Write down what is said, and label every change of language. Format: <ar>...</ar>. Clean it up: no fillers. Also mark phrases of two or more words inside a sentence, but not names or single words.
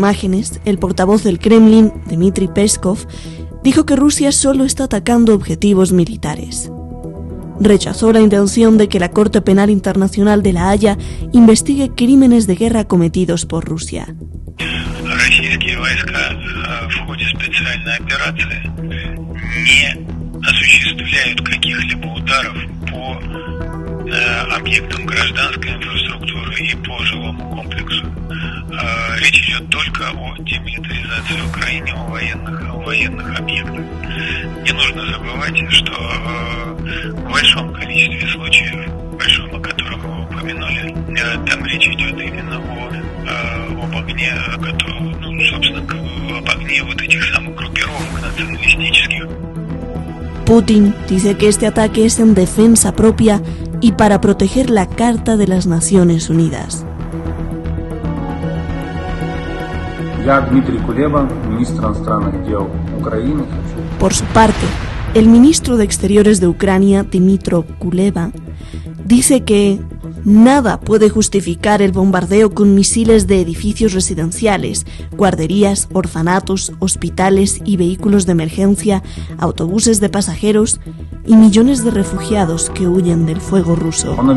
<es>imágenes, el portavoz del Kremlin, Dmitry Peskov, dijo que Rusia solo está atacando objetivos militares. Rechazó la intención de que la Corte Penal Internacional de La Haya investigue crímenes de guerra cometidos por Rusia.</es> <ru>Российские войска в ходе специальной операции не осуществляют каких-либо ударов по объектам гражданской инфраструктуры и по жилому комплексу. Речь идет только о демилитаризации Украины, о военных объектах. Не нужно забывать, что в большом количестве случаев, о которых вы упомянули, там речь идет именно об огне, собственно, об огне вот этих самых группировок националистических.</ru> <es>Putin dice que este ataque es en defensa propia y para proteger la Carta de las Naciones Unidas. Por su parte, el ministro de Exteriores de Ucrania, Dmytro Kuleba, dice que nada puede justificar el bombardeo con misiles de edificios residenciales, guarderías, orfanatos, hospitales y vehículos de emergencia, autobuses de pasajeros y millones de refugiados que huyen del fuego ruso.</es>